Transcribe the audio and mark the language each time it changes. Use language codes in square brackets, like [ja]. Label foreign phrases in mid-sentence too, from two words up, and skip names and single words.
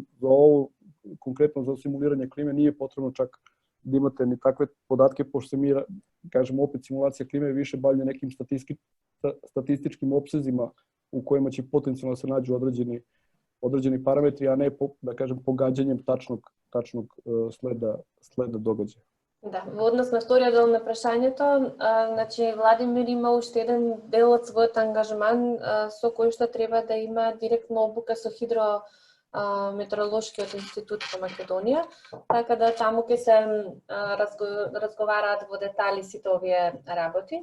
[sr] Za ovo, konkretno za simuliranje klime, nije potrebno čak da imate ni takve podatke, pošto se mi, kažemo opet, simulacija klime više bavlja nekim statističkim opsezima u kojima će potencijalno se nađu određeni parametri, a ne, da kažem, pogađanjem tačnog sleda događaja. [mk] Да, во однос на вториот дел на прашањето, значи Владимир има уште еден дел од својот ангажман со кој што треба да има директно обука со Метеоролошкиот институт во Македонија, така да таму ќе се разговараат во детали сите овие работи.